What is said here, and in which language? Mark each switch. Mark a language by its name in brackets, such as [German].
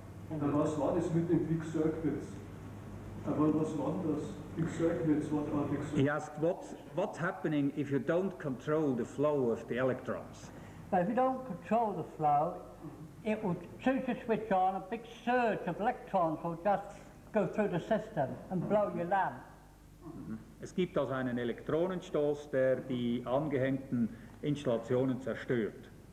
[German] Was war das mit den Big Circuits? Aber was waren das? [English] Big circuits, what are big circuits? He asked, what's happening if you don't control the flow of the electrons? But if you don't control the flow, it will, as soon as you switch on, a big surge of electrons will just go through the system and blow your lamp. [German] Es gibt also einen Elektronenstoß, der die angehängten Installationen zerstört.